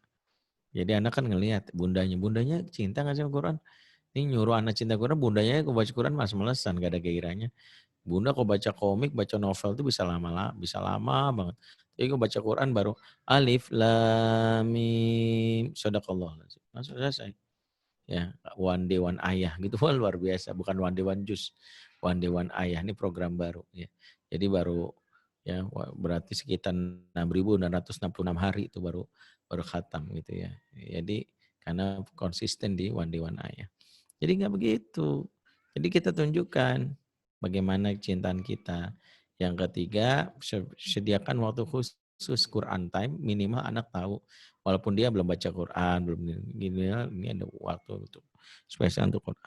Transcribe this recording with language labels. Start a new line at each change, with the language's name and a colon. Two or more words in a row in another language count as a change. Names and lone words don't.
Indonesian: Jadi anak kan ngelihat bundanya cinta nggak sama Quran. Ini nyuruh anak cinta Quran, bundanya kok baca Quran males-malesan, gak ada gairahnya. Bunda kok baca komik, baca novel itu bisa lama banget. Tapi kok baca Quran baru
Arabic: ألف لام ميم صدق الله.
Indonesian: Langsung selesai. Ya,
English: one day one ayah gitu.
Indonesian: Wah, luar biasa, bukan
English: one day one juice. One day one ayah
Indonesian: ini program baru ya. Jadi baru ya berarti sekitar 6.666 hari itu baru khatam gitu ya. Jadi karena konsisten di
English: one day one ayah.
Indonesian: Jadi nggak begitu. Jadi kita tunjukkan bagaimana kecintaan kita. Yang ketiga, sediakan waktu khusus
English: Quran time,
Indonesian: minimal anak tahu. Walaupun dia belum baca Quran, belum gini, ini ada waktu untuk spesial untuk Quran.